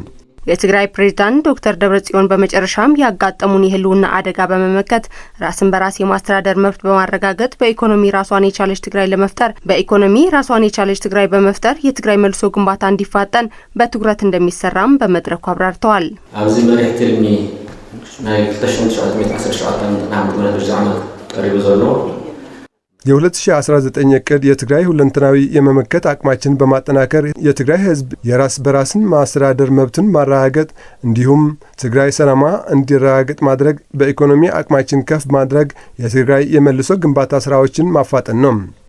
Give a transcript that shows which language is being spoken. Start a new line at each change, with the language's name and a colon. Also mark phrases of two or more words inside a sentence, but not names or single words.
Amharic: የትግራይ ፕሬዝዳንት ዶክተር ደብረጽዮን በመጨረሻም ያጋጠሙን የህልውና አደጋ በመመከት ራስን በራስ የማስተዳደር መብት በማረጋገጥ በኢኮኖሚ ራሷን የቻለች ትግራይ በመፍጠር የትግራይ መልሶ ግንባታ እንዲፋጠን በትኩረት እንደሚሰራም በመድረኩ አብራርተዋል።
Tigrinya: ኣብዚ መሪሕ ትልሚ ናይ 1919 ዓመት ቀሪቡ ዘሎ
Amharic: የ2019 እቅድ የትግራይ ሁለንተናዊ የመመከት አቅማችን በማጠናከር የትግራይ ህዝብ የራስ በራስን ማስተዳደር መብትን ማረጋገጥ እንዲሁም ትግራይ ሰላማ እንዲረጋገጥ ማድረግ በኢኮኖሚ አቅማችን ከፍ ማድረግ የትግራይ የመልሶ ግንባታ ስራዎችን ማፋጠን ነው።